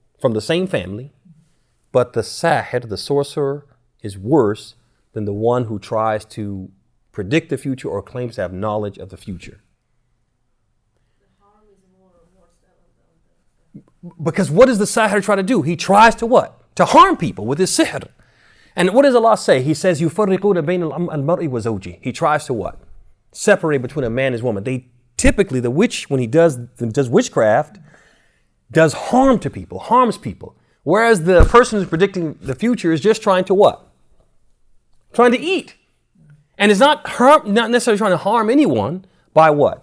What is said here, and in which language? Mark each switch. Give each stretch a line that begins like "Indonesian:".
English: From the same family, but the sahir, the sorcerer, is worse than the one who tries to predict the future or claims to have knowledge of the future. Because what does the sahir try to do? He tries to what? To harm people with his sihr. And what does Allah say? He says,
Arabic: يُفَرِّقُونَ بَيْنَ الْمَرْءِ وَزَوْجِهِ.
English: He tries to what? Separate between a man and his woman. They typically, the witch, when he does witchcraft, does harm to people, harms people. Whereas the person who's predicting the future is just trying to what? Trying to eat. And it's not necessarily trying to harm anyone by what?